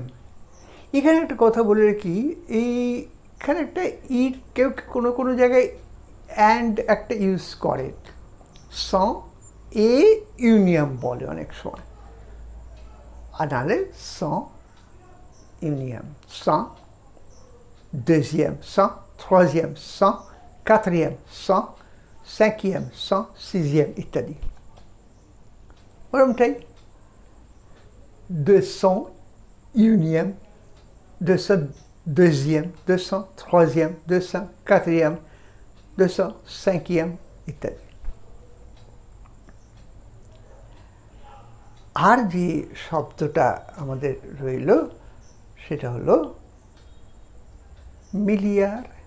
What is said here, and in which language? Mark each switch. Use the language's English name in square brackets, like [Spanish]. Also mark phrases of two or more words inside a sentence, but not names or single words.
[Bangla] এখানে একটা কথা বলে রাখি, এইখানে একটা কেউ কোনো কোনো জায়গায় অ্যান্ড একটা ইউজ করে, 100 এ ইউনিয়াম বলে অনেক সময়, আর নাহলে 100 ইউনিয়াম, 100 [French] deuxième cent, troisième cent, quatrième cent, cinquième cent, sixième [Bangla] ইত্যাদি। ওরমটাই 201e, 202e, 203e, 204e, 205e ইত্যাদি। আর যে শব্দটা আমাদের রইল সেটা হলো মিলিয়ার।